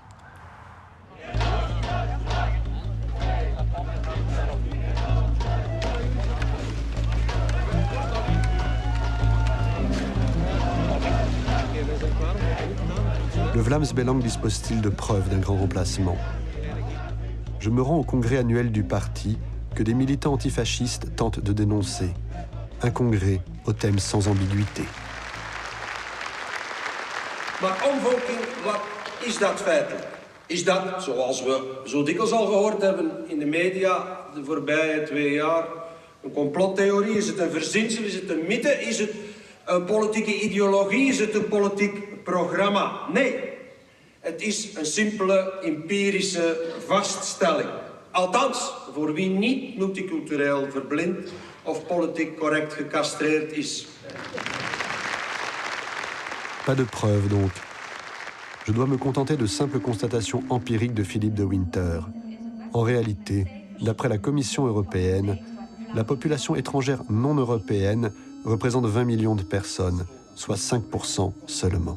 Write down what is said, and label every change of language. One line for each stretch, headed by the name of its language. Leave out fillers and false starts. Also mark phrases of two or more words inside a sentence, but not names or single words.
French: Le Vlaams Belang dispose-t-il de preuves d'un grand remplacement? Je me rends au congrès annuel du parti que des militants antifascistes tentent de dénoncer. Un congrès au thème sans ambiguïté.
Dutch: Maar omvolking, wat is dat feitelijk? Is dat, zoals we zo dikwijls al gehoord hebben in de media de voorbije 2 jaar, een complottheorie? Is het een verzinsel? Is het een mythe? Is het een politieke ideologie? Is het een politiek programma? Nee, het is een simpele empirische vaststelling. Althans, voor wie niet multicultureel verblind of politiek correct gecastreerd is.
French: Pas de preuves donc. Je dois me contenter de simples constatations empiriques de Philippe de Winter. En réalité, d'après la Commission européenne, la population étrangère non européenne représente 20 millions de personnes, soit 5% seulement.